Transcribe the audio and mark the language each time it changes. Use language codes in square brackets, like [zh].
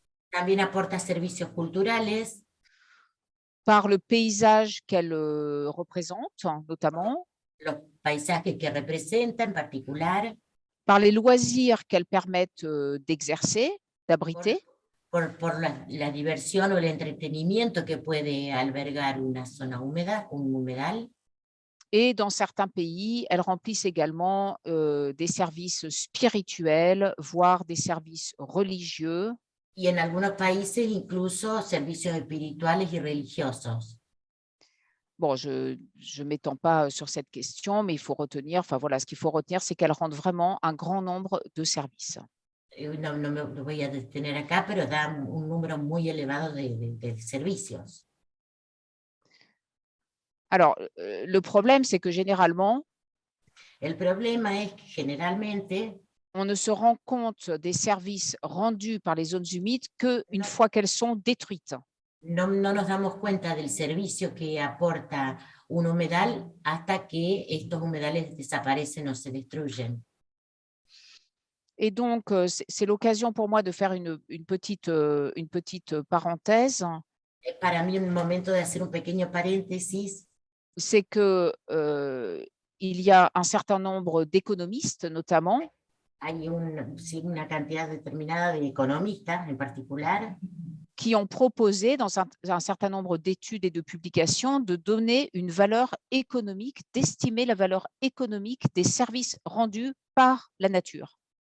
[es] También aporta servicios culturales. [fr] Par le paysage qu'elles représentent, notamment. [es] Los paisajes que representa en particular. [fr] Par les loisirs qu'elles permettent d'exercer, d'abriter. [es] Por la diversión o el entretenimiento que puede albergar una zona húmeda, un humedal. [fr] Et dans certains pays, elles remplissent également des services spirituels, voire des services religieux. [es] Y en algunos países incluso servicios espirituales y religiosos. [fr] Bon, je ne m'étends pas sur cette question, mais il faut retenir, ce qu'il faut retenir, c'est qu'elles rendent vraiment un grand nombre de services. [es] No me voy a detener acá, pero da un número muy elevado de servicios. [fr] Alors, le problème, c'est que généralement, [es] el problema es que generalmente, [fr] on ne se rend compte des services rendus par les zones humides qu'une fois qu'elles sont détruites. [es] No nos damos cuenta del servicio que aporta un humedal hasta que estos humedales desaparecen o se destruyen. [fr] Et donc, c'est l'occasion pour moi de faire une petite parenthèse. [es] Para mí, un momento de hacer un pequeño paréntesis. [fr] C'est que il y a un certain nombre d'économistes, notamment. [es] Hay una cantidad determinada de economistas en particular. [fr] Qui ont proposé dans un certain nombre d'études et de publications de donner une valeur économique, d'estimer la valeur économique des services rendus par la nature.